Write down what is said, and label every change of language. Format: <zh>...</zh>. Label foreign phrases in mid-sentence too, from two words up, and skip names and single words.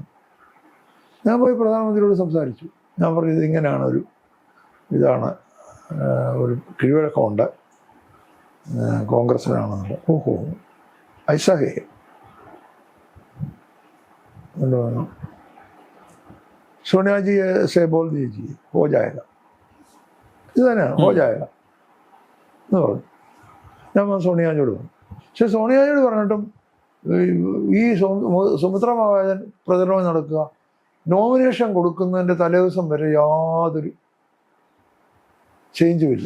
<ml>ഞാൻ പോയി പ്രധാനമന്ത്രിയോട് സംസാരിച്ചു. ഞാൻ പറഞ്ഞു, ഇതിങ്ങനെയാണ് ഇതാണ് ഒരു കീഴ്വഴക്കമുണ്ട് കോൺഗ്രസ്സിനാണെന്നുള്ളത്. ഓഹോ</ml> <hi>ऐसा है</hi> <ml>പറഞ്ഞു,</ml> <hi>सोनिया जी से बोल दीजिए हो जाएगा,</hi> <ml>ഇത് തന്നെയാണ്</ml> <hi>हो जाएगा</hi> <ml>എന്ന് പറഞ്ഞു. ഞാൻ സോണിയാജിയോട് പറഞ്ഞു. പക്ഷെ സോണിയാജിയോട് പറഞ്ഞിട്ടും ഈ സുമിത്ര മഹാജൻ പ്രചരണം നടക്കുക, നോമിനേഷൻ കൊടുക്കുന്നതിൻ്റെ തലേദിവസം വരെ യാതൊരു ചേഞ്ചും ഇല്ല.</ml>